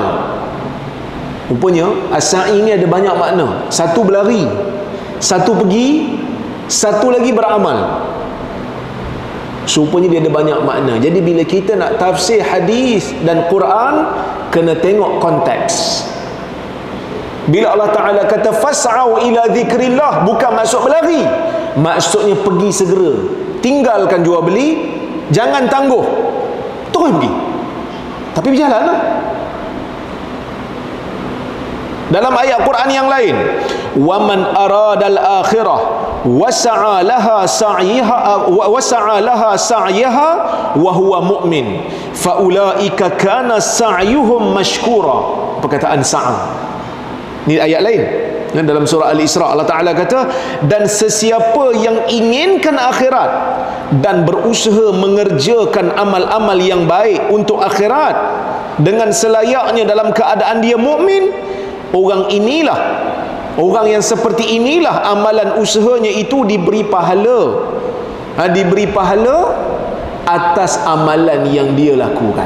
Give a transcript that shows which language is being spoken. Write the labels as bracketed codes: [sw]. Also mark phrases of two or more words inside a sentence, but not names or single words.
[ms] Rupanya as-sa'i ni ada banyak makna. Satu berlari, satu pergi, satu lagi beramal. Rupanya dia ada banyak makna. Jadi bila kita nak tafsir hadis dan Quran, kena tengok konteks. Bila Allah Ta'ala kata [ar] فاسعوا إلى ذكر الله, [ms] bukan maksud berlari, maksudnya pergi segera. Tinggalkan jual beli, jangan tangguh, terus pergi, tapi berjalan lah. Dalam ayat Quran yang lain, [ar] ومن أراد الآخرة وسعى لها سعيها وهو مؤمن فأولئك كان سعيهم مشكورا. [ms] Perkataan sa'a, ini ayat lain. Dalam surah Al-Isra Allah Ta'ala kata, dan sesiapa yang inginkan akhirat dan berusaha mengerjakan amal-amal yang baik untuk akhirat dengan selayaknya dalam keadaan dia mukmin, orang yang seperti inilah amalan usahanya itu diberi pahala, diberi pahala atas amalan yang dia lakukan.